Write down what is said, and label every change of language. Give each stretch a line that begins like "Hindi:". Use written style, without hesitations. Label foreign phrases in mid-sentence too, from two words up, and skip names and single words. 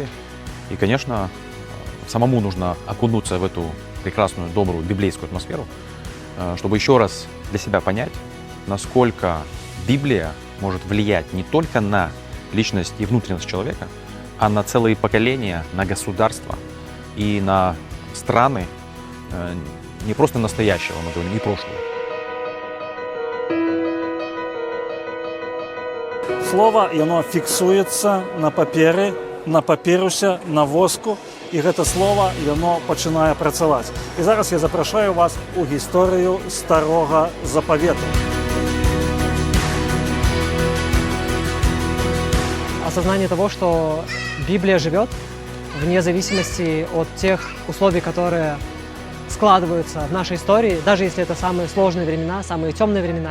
Russian: И, конечно, самому нужно окунуться в эту прекрасную, добрую библейскую атмосферу, чтобы еще раз для себя понять, насколько Библия может влиять не только на личность и внутренность человека, а на целые поколения, на государства и на страны не просто настоящего, мы говорим, и прошлого.
Belarusian: Слово, оно фиксуется на папере, на папірусе, на воску, і гэта слова, яно пачынае працаваць. І зараз я запрашаю вас у гісторыю Старога Запавету.
Russian: Осознание того, что Библия живет вне зависимости от тех условий, которые складываются в нашей истории, даже если это самые сложные времена, самые темные времена.